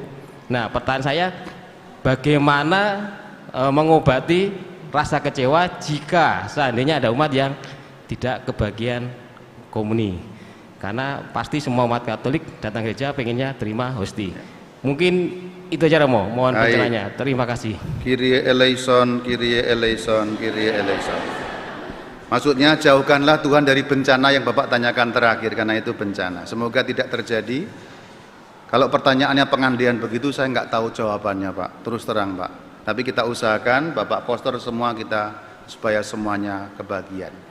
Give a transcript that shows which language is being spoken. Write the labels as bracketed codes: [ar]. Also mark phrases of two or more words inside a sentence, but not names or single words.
[id] Nah, pertanyaan saya, bagaimana mengobati rasa kecewa jika seandainya ada umat yang tidak kebagian komuni? Karena pasti semua umat Katolik datang gereja pengennya terima hosti. Mungkin itu aja Romo, mohon pencerahannya. Terima kasih. [el] Kyrie eleison, Kyrie eleison, Kyrie eleison. [id] Maksudnya jauhkanlah Tuhan dari bencana yang Bapak tanyakan terakhir, karena itu bencana. Semoga tidak terjadi. Kalau pertanyaannya pengandian begitu, saya nggak tahu jawabannya Pak, terus terang Pak. Tapi kita usahakan, Bapak Pastor semua kita, supaya semuanya kebagian.